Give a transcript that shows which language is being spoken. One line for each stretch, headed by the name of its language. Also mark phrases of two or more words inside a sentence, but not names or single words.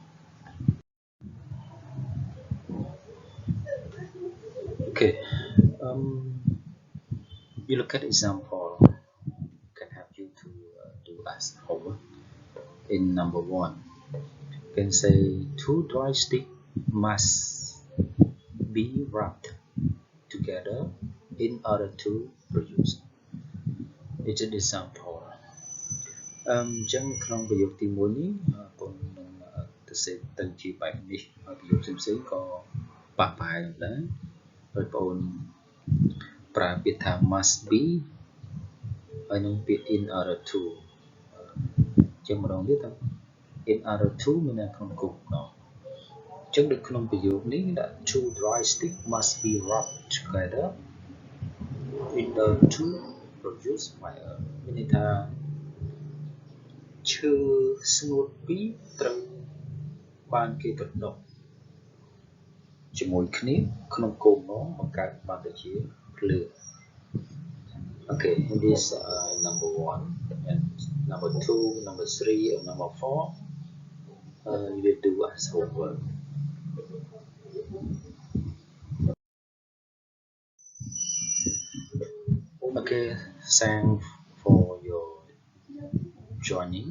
English: Okay, you look at example can help you to do as homework. In number 1, you can say 2 dry sticks must be wrapped together in order to produce. It's an example.
Khmer: អញ្ចឹងក្នុងប្រយោគទី1នេះបងនឹងទៅសេទៅជាបែបនេះហើយប្រយោគផ្សេងៗក៏ប៉ះប្រហែលដែរដោយ បងប្រើពាក្យថា
English: must be
Khmer: ហើយនឹងពាក្យ
English: in order to
Khmer: អញ្ចឹងម្ដងទៀតទៅ
English: in order to
Khmer: មានន័យ ក្នុងគោលបំណងអញ្ចឹងនៅក្នុងប្រយោគនេះដាក់
English: two dry sticks must be wrapped together in order to produce fire
Khmer: មានន័យថាឈើស្ងួតពីរត្រូវបានគេកណ្ដុះជាមួយគ្នាក្នុងគោលបំណងបង្កើតបានទៅជាភ្លើង
English: Okay, this number 1 and number 2, number 3 and number 4 you will do as homework. Okay, thanks for your joining.